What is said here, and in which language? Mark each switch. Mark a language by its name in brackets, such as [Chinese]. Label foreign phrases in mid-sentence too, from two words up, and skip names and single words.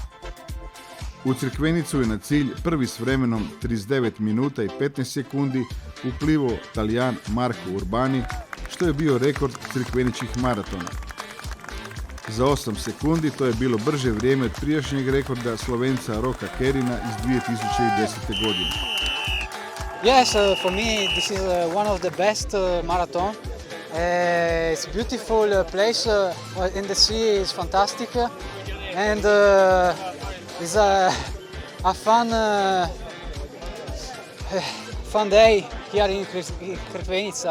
[Croatian] U Crikvenicu je na cilj prvi s vremenom 39 minuta i 15 sekundi uplivao Talijan Marco Urbani, što je bio rekord crikveničkih maratona. Za 8 sekundi to je bilo brže vrijeme od prijašnjeg rekorda Slovenca Roka Kerina iz 2010. godine. [English] Yes, for me this is one of the best marathon. It's a beautiful place in the sea is fantastic and it's a fun day here in Crikvenica.